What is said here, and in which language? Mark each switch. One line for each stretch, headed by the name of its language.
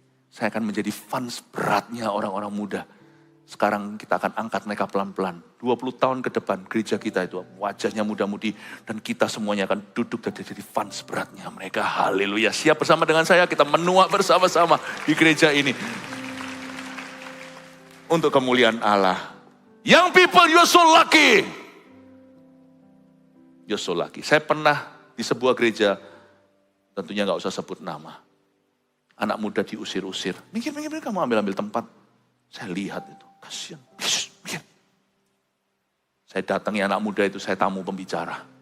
Indonesian: Saya akan menjadi fans beratnya orang-orang muda. Sekarang kita akan angkat mereka pelan-pelan. 20 tahun ke depan gereja kita itu wajahnya muda-mudi. Dan kita semuanya akan duduk dan jadi fans beratnya mereka. Haleluya. Siap bersama dengan saya kita menua bersama-sama di gereja ini. Untuk kemuliaan Allah.
English: Young people, you're so lucky. You're so lucky.
Indonesian: Saya pernah di sebuah gereja, tentunya gak usah sebut nama. Anak muda diusir-usir. Mikir kamu ambil tempat. Saya lihat itu. Kasihan. Saya datangi anak muda itu, saya tamu pembicara.